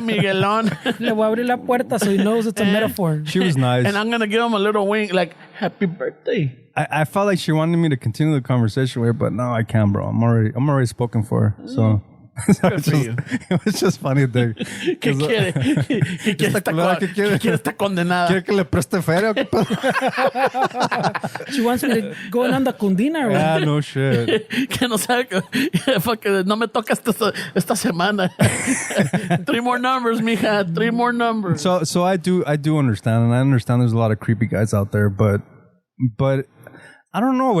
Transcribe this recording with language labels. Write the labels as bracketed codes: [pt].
[es] de Miguelón. Le voy a abrir la puerta [en] so he knows it's a metaphor. She was nice. And I'm going to give him a little wink, like, happy birthday. I felt like she wanted me to continue the conversation with her, but no, I can't, bro. I'm already spoken for. So, it was just funny there. [es] ¿Qué quiere? ¿Qué quiere esta condenada? ¿Quiere que le preste feria? [en] She wants me to go on the Cundina. Or Yeah, no shit. [es] Que no sabe que fucking, no me toca esta semana. [en] 3 more numbers, mija. 3 more numbers. So I do understand, and I understand there's a lot of creepy guys out there, but I don't know.